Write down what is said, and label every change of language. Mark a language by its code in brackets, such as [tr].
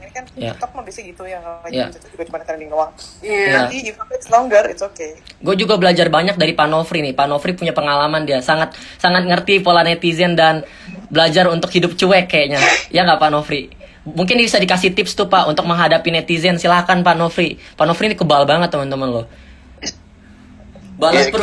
[id] Ini kan TikTok mah bisa gitu ya, itu juga cuma trending doang. [en] Nanti if it's longer it's okay. [id] Gue juga belajar banyak dari Pak Nofri nih. Pak Nofri punya pengalaman, dia sangat ngerti pola netizen dan belajar untuk hidup cuek kayaknya. Ya nggak Pak Nofri? Mungkin bisa dikasih tips tuh Pak untuk menghadapi netizen. Silahkan Pak Nofri. Pak Nofri ini kebal banget teman-teman loh. Balas proof